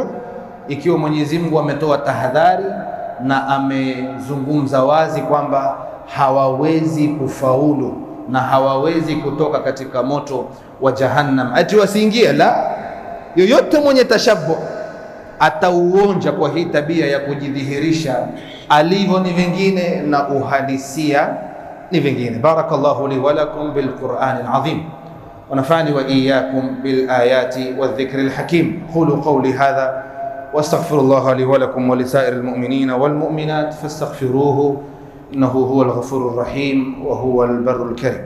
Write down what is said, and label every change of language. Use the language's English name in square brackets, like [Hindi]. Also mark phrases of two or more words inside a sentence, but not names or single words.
[Swahili] Ikiwa Mwenyezi Mungu ametoa tahadhari na amezungumza wazi kwamba hawawezi kufaulu na hawawezi kutoka katika moto wa Jahannam, ati wasiingie. La, yoyote mwenye tashabbu atauonja kwa hii tabia ya kujidhihirisha, alivyo ni vingine na uhalisia ni vingine. [Arabic] بارك الله لي ولكم بالقرآن العظيم ونفعني وإياكم بالآيات والذكر الحكيم. أقول قولي هذا وأستغفر الله لي ولكم ولسائر المؤمنين والمؤمنات فاستغفروه إنه هو الغفور الرحيم وهو البر الكريم.